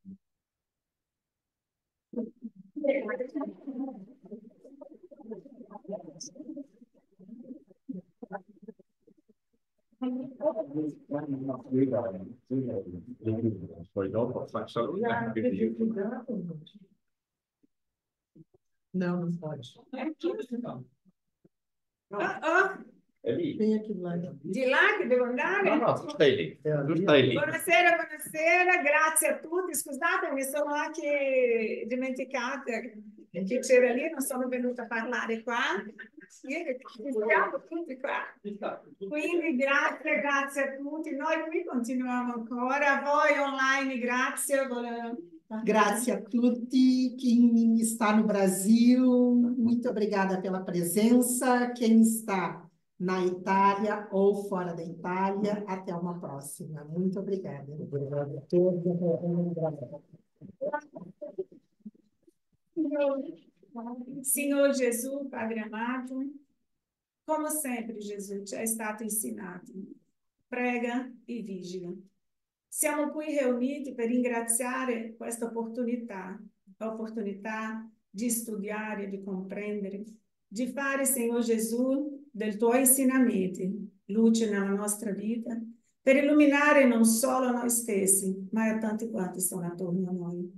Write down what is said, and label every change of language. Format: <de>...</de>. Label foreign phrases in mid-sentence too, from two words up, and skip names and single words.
<pt>Poi dopo fa salutare. Não, não pode.</pt> <it>È lì.</it> <pt>Vem aqui do lado.</pt> <it>Di là che devo andare? No, tu stai lì. Tu stai lì. Buonasera, buonasera, grazie a tutti. Scusate, mi sono anche dimenticata che c'era lì, non sono venuta a parlare qua. Siamo tutti qua. Quindi grazie a tutti. Noi qui continuiamo ancora. A voi online, grazie. Grazie a tutti.</it> <pt>Quem está no Brasil, muito obrigada pela presença. Quem está na Itália ou fora da Itália, até uma próxima. Muito obrigada. Obrigado a todos. Senhor Jesus, Padre amado, como sempre, Jesus,</pt> <it>ci è stato insegnato, prega e vigila. Siamo qui riuniti per ringraziare questa opportunità di studiare, di comprendere, di fare, Signor Gesù, del tuoi insegnamenti luce nella nostra vita, per illuminare non solo noi stessi, ma a tanti quanti sono attorno a noi.</it>